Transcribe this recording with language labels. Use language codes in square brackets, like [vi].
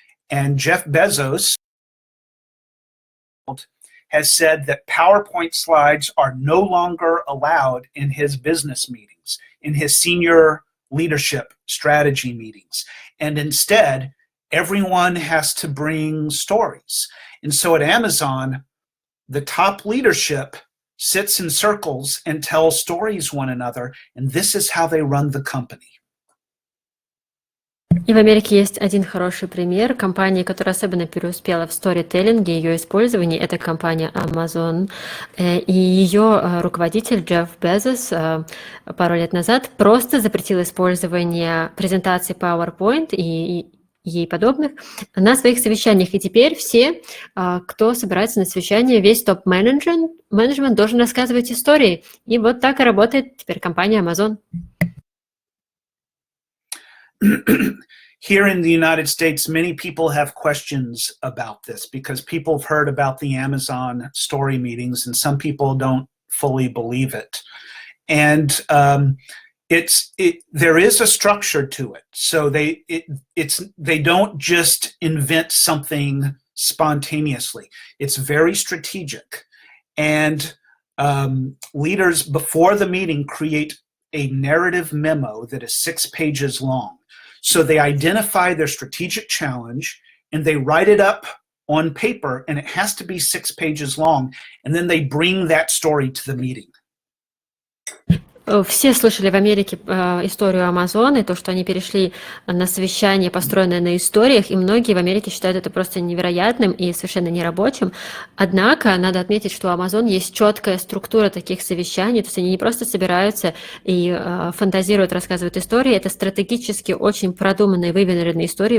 [en] And Jeff Bezos has said that PowerPoint slides are no longer allowed in his business meetings, in his senior leadership strategy meetings. And instead, everyone has to bring stories. And so at Amazon, the top leadership sits in circles and tells stories one another, and this is how they run the company. [ru] И в Америке есть один хороший пример компании, которая особенно преуспела в сторителлинге, ее использовании. Это компания Amazon. И ее руководитель Джефф Безос пару лет назад просто запретил использование презентаций PowerPoint и ей подобных на своих совещаниях. И теперь все, кто собирается на совещание, весь топ-менеджмент должен рассказывать истории. И вот так и работает теперь компания Amazon. [en] Here in the United States, many people have questions about this because people have heard about the Amazon story meetings and some people don't fully believe it. And there is a structure to it. So they don't just invent something spontaneously. It's very strategic. And leaders before the meeting create a narrative memo that is 6 pages long. So they identify their strategic challenge and they write it up on paper, and it has to be 6 pages long. And then they bring that story to the meeting. [ru] Все слышали в Америке историю Amazon и то, что они перешли на совещание, построенное на историях, и многие в Америке считают это просто невероятным и совершенно нерабочим. Однако надо отметить, что у Amazon есть четкая структура таких совещаний, то есть они не просто собираются и фантазируют, рассказывают истории, это стратегически очень продуманные, выверенные истории.